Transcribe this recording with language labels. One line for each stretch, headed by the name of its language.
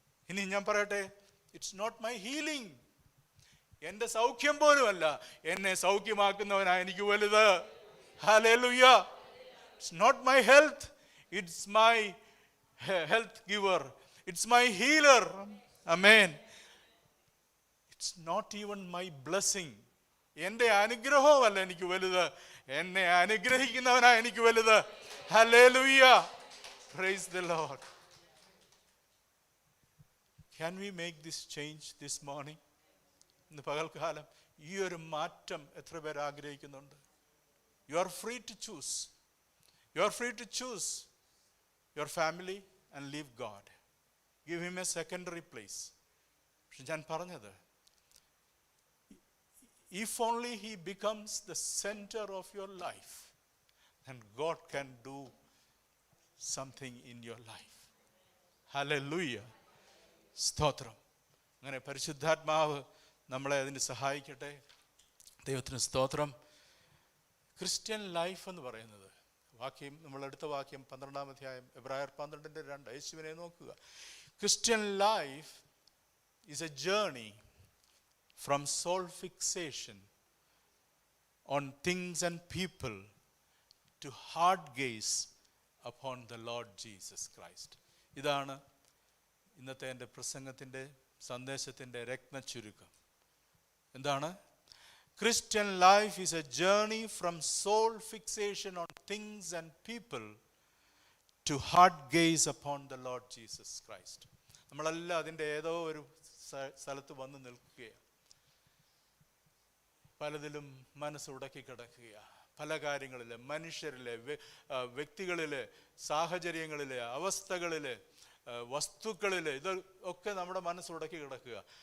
Malayalam: ഇനി ഞാൻ പറയട്ടെ,
English: it's not my healing.
Malayalam: എൻ്റെ സൗഖ്യം പോലുമല്ല, എന്നെ സൗഖ്യമാക്കുന്നവനാ എനിക്ക് വലുത്.
English: ഹല്ലേലൂയ. It's not my health. It's my health giver. It's my healer. Amen. It's not even my blessing.
Malayalam: എൻ്റെ അനുഗ്രഹവുമല്ല എനിക്ക് വലുത്, എന്നെ അനുഗ്രഹിക്കുന്നവനാ എനിക്ക് വലുത്.
English: ഹല്ലേലൂയ. Praise the Lord. Can we make this change this morning?
Malayalam: ഇന്ന് പകൽക്കാലം ഈ ഒരു മാറ്റം എത്ര പേർ ആഗ്രഹിക്കുന്നുണ്ട്?
English: You are free to choose. You are free to choose your family and leave God. Give him a secondary place.
Malayalam: പക്ഷെ ഞാൻ പറഞ്ഞത്,
English: if only he becomes the center of your life, then God can do something in your life.
Malayalam: Hallelujah. സ്തോത്രം. അങ്ങനെ പരിശുദ്ധാത്മാവ് നമ്മളെ അതിന് സഹായിക്കട്ടെ. ദൈവത്തിന് സ്തോത്രം. ക്രിസ്ത്യൻ ലൈഫ് എന്ന് പറയുന്നത്, വാക്യം നമ്മളെടുത്ത വാക്യം 12-ാം അധ്യായം എബ്രായർ 12:2, യേശുവിനെ നോക്കുക.
English: Christian life is a journey from soul fixation on things and people to hard gaze upon the Lord Jesus Christ.
Malayalam: ഇതാണ് ഇന്നത്തെ എൻ്റെ പ്രസംഗത്തിൻ്റെ സന്ദേശത്തിൻ്റെ രത്നച്ചുരുക്കം. എന്താണ്?
English: Christian life is a journey from soul fixation on things and people to heart gaze upon the Lord Jesus Christ.
Malayalam: നമ്മളെല്ലാം അതിൻ്റെ ഏതോ ഒരു സ്ഥലത്ത് വന്ന് നിൽക്കുകയാണ്. പലതിലും മനസ്സുടക്കി കിടക്കുകയാണ്. പല കാര്യങ്ങളിലെ, മനുഷ്യരിലെ, വ്യക്തികളിലെ, സാഹചര്യങ്ങളിലെ, അവസ്ഥകളിലെ, വസ്തുക്കളിലെ, ഇതൊക്കെ നമ്മുടെ മനസ്സുടക്കി കിടക്കുക.